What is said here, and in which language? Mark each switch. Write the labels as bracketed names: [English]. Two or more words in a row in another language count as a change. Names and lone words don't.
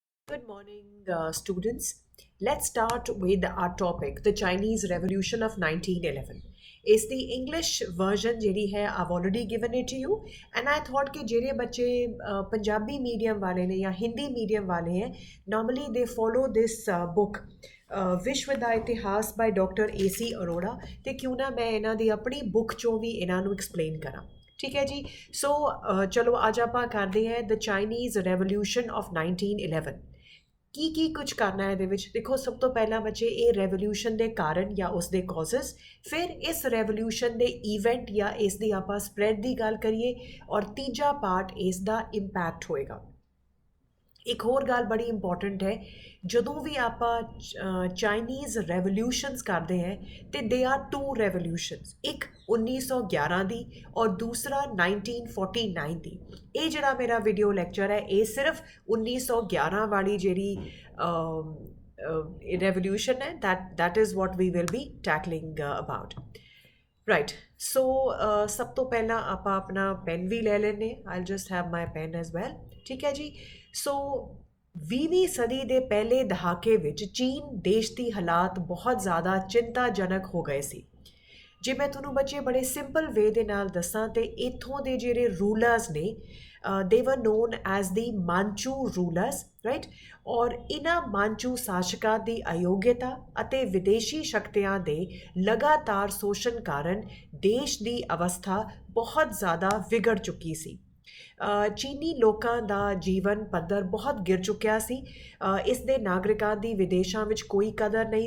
[English] Good morning, students. Let's start with our topic, the Chinese Revolution of 1911. Is the English version [Punjabi] ਜਿਹੜੀ ਹੈ [English] I've already given it to you and I thought कि [Punjabi] ਜਿਹੜੇ ਬੱਚੇ ਪੰਜਾਬੀ medium ਵਾਲੇ ਨੇ ਜਾਂ ਹਿੰਦੀ medium ਵਾਲੇ ਹੈ [English] normally they follow this book ਵਿਸ਼ਵ ਦਾ ਇਤਿਹਾਸ by Dr. A.C. [Punjabi] ਅਰੋੜਾ ਤੇ ਕਿਉਂ ਨਾ ਮੈਂ ਇਹਨਾਂ ਦੀ ਆਪਣੀ book ਚੋਂ ਵੀ ਇਹਨਾਂ ਨੂੰ explain ਕਰਾਂ [Hindi] ठीक है जी सो चलो आज आप करते हैं [English] The Chinese Revolution of 1911 [Hindi] की कुछ करना है देखो सब तो पहला बच्चे ये रेवोल्यूशन के कारण या उसके कॉजेस फिर इस रेवोल्यूशन के ईवेंट या इसकी आप स्प्रैड की गल करिए और तीजा पार्ट इसका इंपैक्ट होएगा एक होर गल बड़ी इंपॉर्टेंट है [Punjabi] ਜਦੋਂ ਵੀ ਆਪਾਂ [English] Chinese revolutions [Punjabi] ਕਰਦੇ ਹੈ ਤੇ [English] they are two revolutions [Punjabi] ਇੱਕ 1911 ਦੀ ਔਰ ਦੂਸਰਾ 1949 ਦੀ ਇਹ ਜਿਹੜਾ ਮੇਰਾ [English] video lecture [Punjabi] ਹੈ ਇਹ ਸਿਰਫ 1911 ਵਾਲੀ ਜਿਹੜੀ revolution ਹੈ [English] that is what we will be tackling about right so [Punjabi] ਸਭ ਤੋਂ ਪਹਿਲਾਂ ਆਪਾਂ ਆਪਣਾ ਪੈਨ ਵੀ ਲੈ ਲੈਣੇ [English] I'll just have my pen as well [Punjabi] ਠੀਕ ਹੈ ਜੀ ਸੋ 20ਵੀਂ ਸਦੀ ਦੇ ਪਹਿਲੇ ਦਹਾਕੇ ਵਿੱਚ ਚੀਨ ਦੇਸ਼ ਦੀ ਹਾਲਾਤ ਬਹੁਤ ਜ਼ਿਆਦਾ ਚਿੰਤਾਜਨਕ ਹੋ ਗਏ ਸੀ ਜੇ ਮੈਂ ਤੁਹਾਨੂੰ ਬੱਚੇ ਬੜੇ [English] simple way [Punjabi] ਦੇ ਨਾਲ ਦੱਸਾਂ ਤੇ ਇੱਥੋਂ ਦੇ ਜਿਹੜੇ ਰੂਲਰਸ ਨੇ [English] they were known as the Manchu rulers right [Punjabi] ਔਰ ਇਹਨਾਂ ਮਾਂਚੂ ਸ਼ਾਸਕਾਂ ਦੀ ਅਯੋਗਤਾ ਅਤੇ ਵਿਦੇਸ਼ੀ ਸ਼ਕਤੀਆਂ ਦੇ ਲਗਾਤਾਰ ਸ਼ੋਸ਼ਣ ਕਾਰਨ ਦੇਸ਼ ਦੀ ਅਵਸਥਾ ਬਹੁਤ ਜ਼ਿਆਦਾ ਵਿਗੜ ਚੁੱਕੀ ਸੀ ਚੀਨੀ ਲੋਕਾਂ ਦਾ ਜੀਵਨ ਪੱਧਰ ਬਹੁਤ ਗਿਰ ਚੁੱਕਿਆ ਸੀ ਇਸ ਦੇ ਨਾਗਰਿਕਾਂ ਦੀ ਵਿਦੇਸ਼ਾਂ ਵਿੱਚ ਕੋਈ ਕਦਰ ਨਹੀਂ